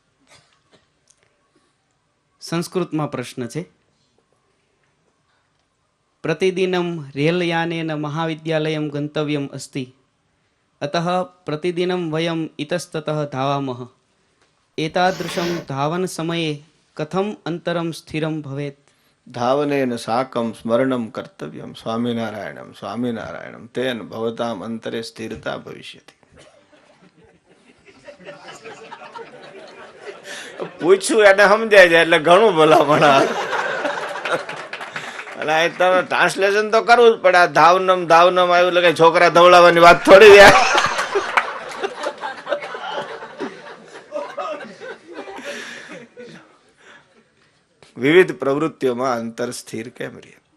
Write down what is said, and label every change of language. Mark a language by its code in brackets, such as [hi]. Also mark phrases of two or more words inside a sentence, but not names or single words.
[gu] સંસ્કૃતમાં પ્રશ્ન છે. [sa] प्रतिदिनं रेलयानेन महाविद्यालयं गन्तव्यम् अस्ति, अतः प्रतिदिनं वयम् इतस्ततः धावामः. एतादृशं धावनसमये कथम् अन्तरं स्थिरं भवेत्? धावनेन साकं स्मरणं कर्तव्यं स्वामिनारायणं स्वामिनारायणं, तेन भवताम् अंतरे स्थिरता भविष्यति. [gu] પૂછ્યું એને સમજાય જાય એટલે ઘણું ભલામણ. અને તમે ટ્રાન્સલેશન તો કરવું જ પડે. ધાવનમ ધાવનમ આવ્યું એટલે કઈ છોકરા ધવડાવવાની વાત થોડી જાય. વિવિધ પ્રવૃત્તિઓમાં અંતર સ્થિર કેમ રહે?